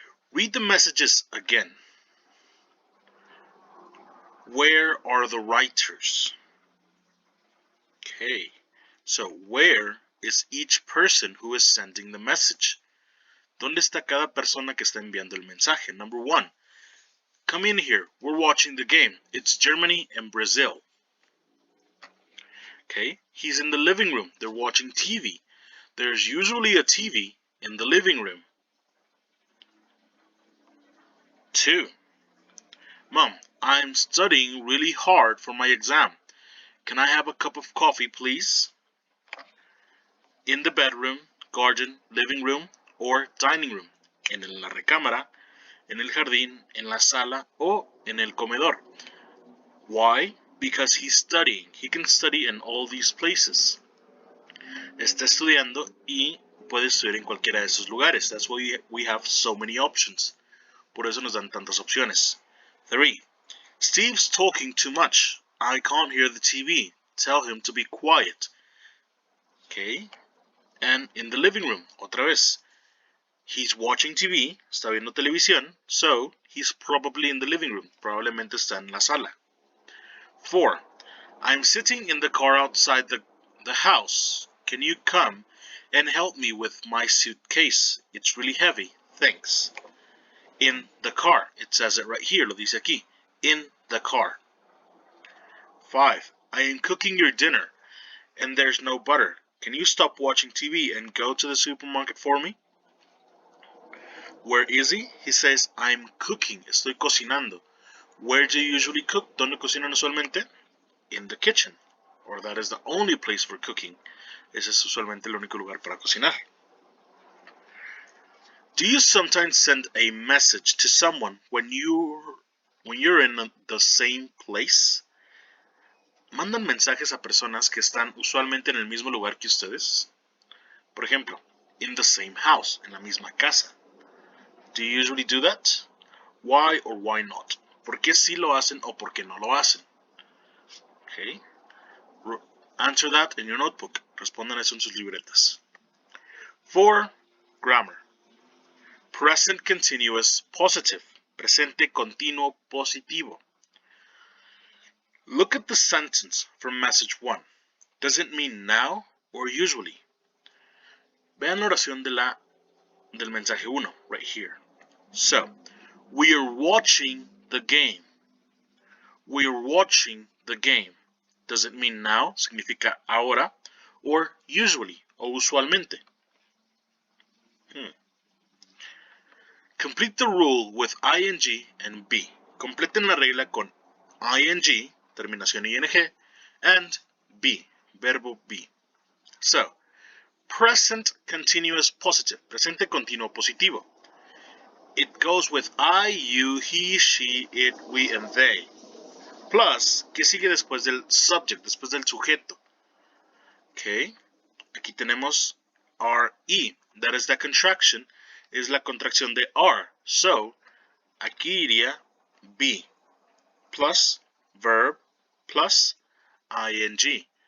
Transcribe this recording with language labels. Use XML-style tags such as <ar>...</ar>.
<en>Read the messages again. Where are the writers? Okay, so where is each person who is sending the message?</en> <es>¿Dónde está cada persona que está enviando el mensaje?</es> <en>Number 1. Come in here. We're watching the game. It's Germany and Brazil. Okay, he's in the living room. They're watching TV. There's usually a TV in the living room. 2. Mom, I'm studying really hard for my exam. Can I have a cup of coffee, please? In the bedroom, garden, living room, or dining room.</en> <es>En la recámara, en el jardín, en la sala, o en el comedor.</es> <en>Why? Because he's studying. He can study in all these places.</en> <es>Está estudiando y puede estudiar en cualquiera de esos lugares.</es> <en>That's why we have so many options.</en> <es>Por eso nos dan tantas opciones.</es> <en>3. Steve's talking too much. I can't hear the TV. Tell him to be quiet. Okay. And in the living room,</en> <es>otra vez.</es> <en>He's watching TV,</en> <es>está viendo televisión,</es> <en>so he's probably in the living room.</en> <es>Probablemente está en la sala.</es> <en>4. I'm sitting in the car outside the house. Can you come and help me with my suitcase? It's really heavy. Thanks. In the car. It says it right here.</en> <es>Lo dice aquí.</es> <en>In the car. 5. I am cooking your dinner, and there's no butter. Can you stop watching TV and go to the supermarket for me? Where is he? He says, I'm cooking.</en> <es>Estoy cocinando.</es> <en>Where do you usually cook?</en> <es>¿Dónde cocinan usualmente?</es> <en>In the kitchen. Or that is the only place for cooking.</en> <es>Ese es usualmente el único lugar para cocinar.</es> <en>Do you sometimes send a message to someone when you're in the same place?</en> <es>¿Mandan mensajes a personas que están usualmente en el mismo lugar que ustedes? Por ejemplo,</es> <en>in the same house,</en> <es>en la misma casa.</es> <en>Do you usually do that? Why or why not?</en> <es>¿Por qué sí lo hacen o por qué no lo hacen?</es> <en>Okay. Answer that in your notebook.</en> <es>Respondan eso en sus libretas.</es> <en>4. Grammar. Present continuous positive. Presente continuo positivo. Look at the sentence from message 1. Does it mean now or usually?</en> <es>Vean la oración del mensaje 1,</es> <en>right here. So, we are watching the game. We are watching the game. Does it mean now?</en> <es>Significa ahora.</es> <en>Or usually,</en> <es>o usualmente.</es> <en>Complete the rule with ing and be.</en> <es>Completen la regla con ing, terminación ing,</es> <en>and be,</en> <es>verbo be.</es> <en>So, present continuous positive,</en> <es>presente continuo positivo.</es> <en>It goes with I, you, he, she, it, we, and they.</en> <es>Plus, ¿qué sigue después del subject, después del sujeto? Okay, aquí tenemos RE,</es> <en>that is the contraction,</en> <es>es la contracción de R.</es> <en>So,</en> <es>aquí iría</es> <en>be, plus verb, plus ing.</en>